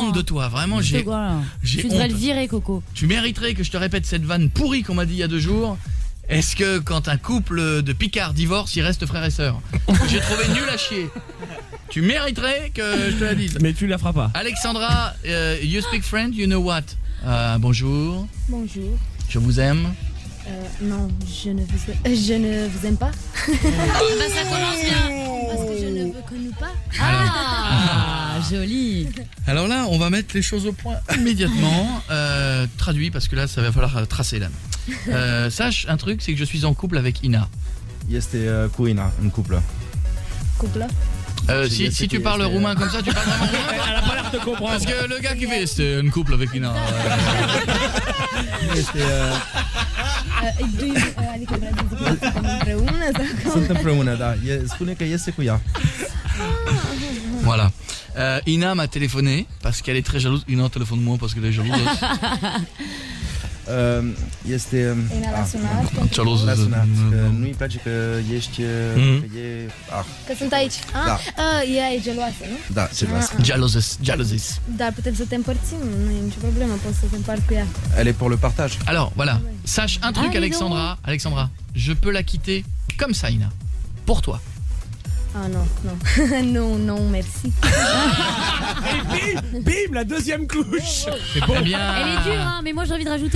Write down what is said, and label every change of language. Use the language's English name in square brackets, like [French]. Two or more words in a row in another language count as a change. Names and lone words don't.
[French] honte de toi, vraiment. Tu devrais honte. le virer Coco. Tu mériterais que je te répète cette vanne pourrie qu'on m'a dit il y a 2 jours. Est-ce que quand un couple de Picards divorce, ils restent frères et sœurs? J'ai trouvé nul à chier. Tu mériterais que je te la dise. Mais tu la feras pas. Alexandra, [English] you speak French, you know what? [French] Bonjour. Bonjour. Je vous aime. Non, je ne vous aime pas. Bah ça commence bien. Parce que je ne vous connais pas. Ah, joli. Alors là, on va mettre les choses au point immédiatement. Traduit parce que là, ça va falloir tracer là. Sache un truc, c'est que je suis en couple avec Ina. [Romanian] Este cu Ina, în couple. [French] Couple. Si tu parles roumain comme ça, tu parles vraiment roumain? Elle a pas l'air de comprendre. Parce que le gars qui fait, c'est un couple avec Ina. [Romanian] Adică vreau să zic că suntem împreună sau cum? Sunt împreună, da. Spune că iese cu ea. [French] Voilà. Ina m'a téléphoné parce qu'elle est très jalouse. Ina, téléphone-moi parce qu'elle est jalouse. [Romanian] Este... Ina l-a sunat. Jalouse. L-a sunat, că nu-i place că ești... Că e... Că sunt aici. Da. Ea e geloasă, nu? Da, geloasă. Jealouses. Dar putem să te împărțim, nu e nicio problemă, poți să te împart cu ea. [French] Elle est pour le partage. Alors, voilà. Sache un truc, Alexandra. Alexandra, je peux la quitter comme ça, Ina. Pour toi. Ah non, non, merci. Et bim, la deuxième couche. C'est bon. Eh bien, Elle est dure hein, mais moi j'ai envie de rajouter